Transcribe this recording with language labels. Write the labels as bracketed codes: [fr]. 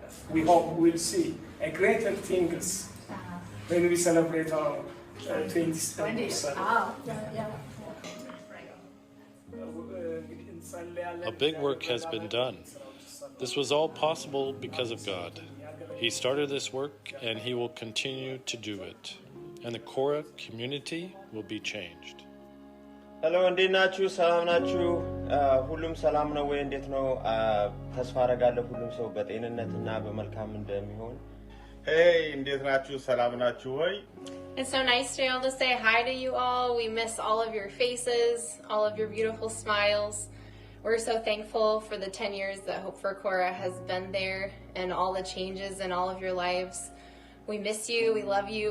[en] We hope we'll see a greater things when we celebrate our 20th anniversary. A big work has been done. This was all possible because of God. He started this work and he will continue to do it. And the Korah community will be changed. [am] Hello, እንዴት ናችሁ? ሰላም ናችሁ? ሁሉም ሰላም ነው ወይ? እንዴት ነው? ተስፋ አደርጋለሁ ሁሉም ሰው በጤንነትና በመልካም እንደሚሆን። Hey, እንዴት ናችሁ? ሰላም ናችሁ ወይ? [en] It's so nice to be able to say hi to you all. We miss all of your faces, all of your beautiful smiles. We're so thankful for the 10 years that Hope for Korah has been there and all the changes in all of your lives. We miss you. We love you.